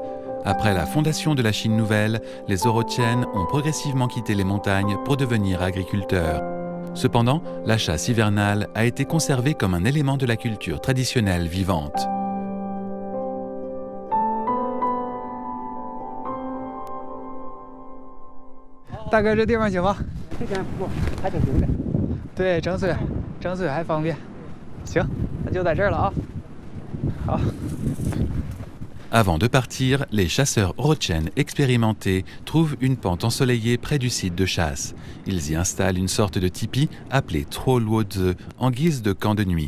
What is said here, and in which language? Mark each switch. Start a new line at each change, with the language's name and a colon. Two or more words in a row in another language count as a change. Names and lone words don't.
French: Après la fondation de la Chine nouvelle, les Orochen ont progressivement quitté les montagnes pour devenir agriculteurs. Cependant, la chasse hivernale a été conservée comme un élément de la culture traditionnelle vivante. Dagues,
Chinese: 这地方行吗？这边不还挺行的。对，整水还方便。行，那就在这儿了啊。好。
French: Avant de partir, les chasseurs Orochen expérimentés trouvent une pente ensoleillée près du site de chasse. Ils y installent une sorte de tipi appelé Tro Luozi en guise de camp de nuit.